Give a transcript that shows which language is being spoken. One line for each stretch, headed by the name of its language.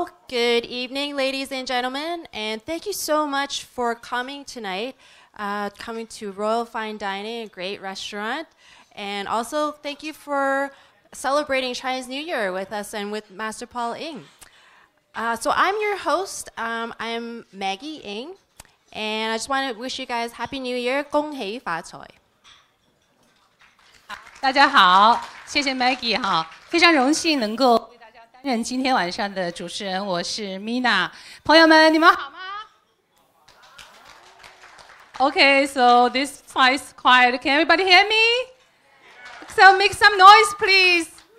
English: Good evening, ladies and gentlemen, and thank you so much for coming tonight, coming to Royal Fine Dining, a great restaurant, and also thank you for celebrating Chinese New Year with us and with Master Paul Ng. So I'm your host. I'm Maggie Ng, and I just want to wish you guys Happy New Year,
Chinese: 恭喜发财。大家好，谢谢 Maggie 哈，非常荣幸能够为大家担任今天晚上的主持人，我是 Mina。朋友们，你们好吗
English: ？Okay, so this side is quiet. Can everybody hear me? So make some noise, please.